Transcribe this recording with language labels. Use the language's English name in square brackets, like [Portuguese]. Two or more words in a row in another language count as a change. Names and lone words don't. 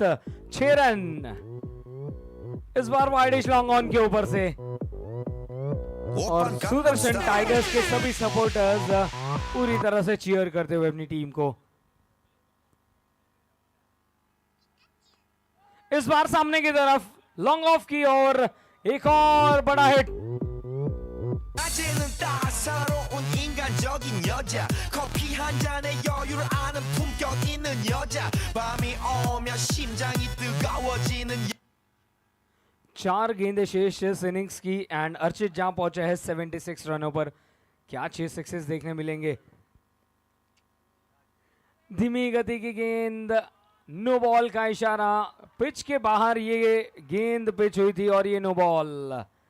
[Hindi] 6 रन इस बार वाइडिश [English] long on [Hindi] के ऊपर से, और सुदर्शन टाइगर्स के सभी सपोर्टर्स पूरी तरह से चीयर करते हुए अपनी टीम को। इस बार सामने की तरफ [English] long off [Hindi] की और एक और बड़ा हिट। [Korean] 낮에는 따사로운 인간적인 여자 커피 한 잔에 여유를 아는 품격 있는 여자 밤이 오면 심장이 뜨거워지는 [Hindi] 4 गेंदें शेष इस इनिंग्स की, एंड अर्चित जहां पहुंचा है 76 रनों पर। क्या 6 सिक्सेस देखने मिलेंगे? धीमी गति की गेंद, [English] no ball [Hindi] का इशारा, पिच के बाहर ये गेंद पिच हुई थी और ये [English] no ball.